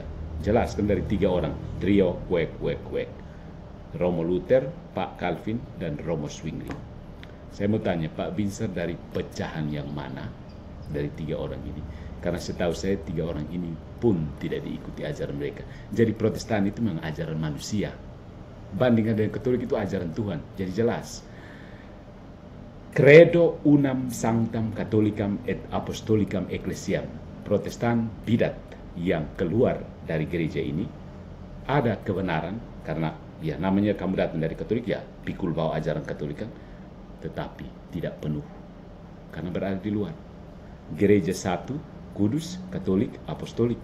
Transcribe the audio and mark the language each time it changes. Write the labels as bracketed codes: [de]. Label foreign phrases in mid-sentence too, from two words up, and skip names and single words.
[id] Jelas kan dari 3 orang, trio Romo Luther, Pak Calvin, dan Romo Zwingli. Saya mau tanya, Pak Binser dari pecahan yang mana dari 3 orang ini? Karena setahu saya 3 orang ini pun tidak diikuti ajaran mereka. Jadi Protestan itu memang ajaran manusia. Bandingkan dengan Katolik itu ajaran Tuhan. Jadi jelas. [la] Credo unam sanctam catholicam et apostolicam ecclesiam. [id] Protestan bidat yang keluar dari gereja ini ada kebenaran karena ya namanya kamu datang dari Katolik ya pikul bawa ajaran Katolik kan, tetapi tidak penuh karena berada di luar. Gereja satu, kudus, Katolik, apostolik.